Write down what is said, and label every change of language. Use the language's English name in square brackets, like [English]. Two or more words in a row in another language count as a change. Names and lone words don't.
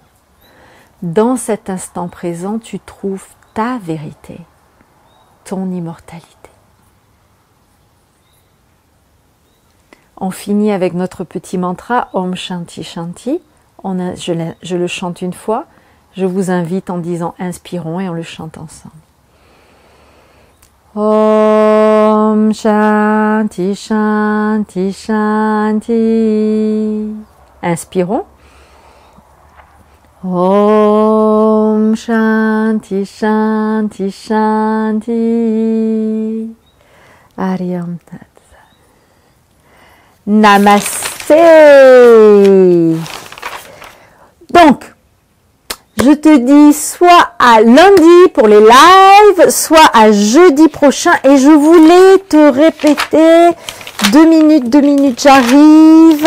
[French] Dans cet instant présent, tu trouves ta vérité, ton immortalité. On finit avec notre petit mantra [Sanskrit] Om Shanti Shanti. [French] Je le chante une fois. Je vous invite en disant inspirons et on le chante ensemble. [Sanskrit] Om Shanti Shanti Shanti. Inspirons. Om Shanti Shanti Shanti. Ariam Tat. Namasté. [French] Donc, je te dis soit à lundi pour les lives, soit à jeudi prochain. Et je voulais te répéter 2 minutes, j'arrive.